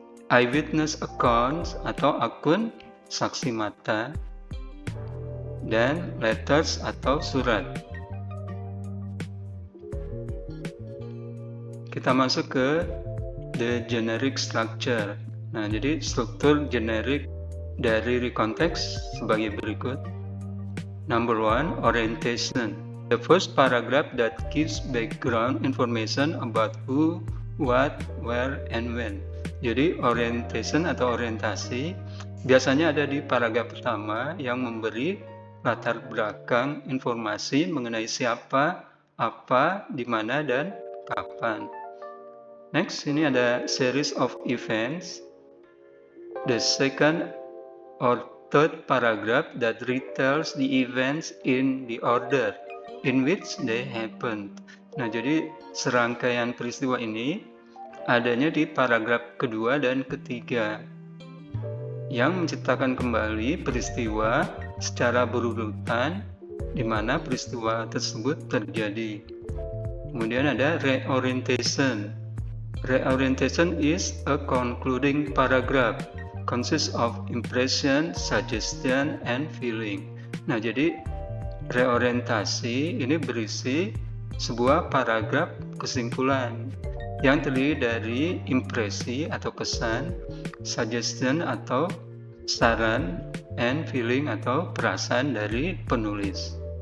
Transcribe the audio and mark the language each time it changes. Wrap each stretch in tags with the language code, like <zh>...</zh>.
<en>Eyewitness accounts</en> <id>atau akun saksi mata, dan letters atau surat. Kita masuk ke</id> <en>the generic structure.</en> <id>Nah, jadi struktur generik dari recontext sebagai berikut.</id> <en>Number 1, orientation. The first paragraph that gives background information about who, what, where, and when.</en> <id>Jadi orientation atau orientasi biasanya ada di paragraf pertama yang memberi latar belakang informasi mengenai siapa, apa, di mana, dan kapan.</id> <en>Next, ini ada series of events. The second or third paragraph that retells the events in the order in which they happened.</en> <id>Nah, jadi serangkaian peristiwa ini adanya di paragraf kedua dan ketiga yang menceritakan kembali peristiwa secara berurutan di mana peristiwa tersebut terjadi. Kemudian ada reorientation.</id> <en>Reorientation is a concluding paragraph, consists of impression, suggestion, and feeling.</en> <id>Nah, jadi reorientasi ini berisi sebuah paragraf kesimpulan yang terdiri dari impresi atau kesan, suggestion atau saran, and feeling atau perasaan dari penulis.</id>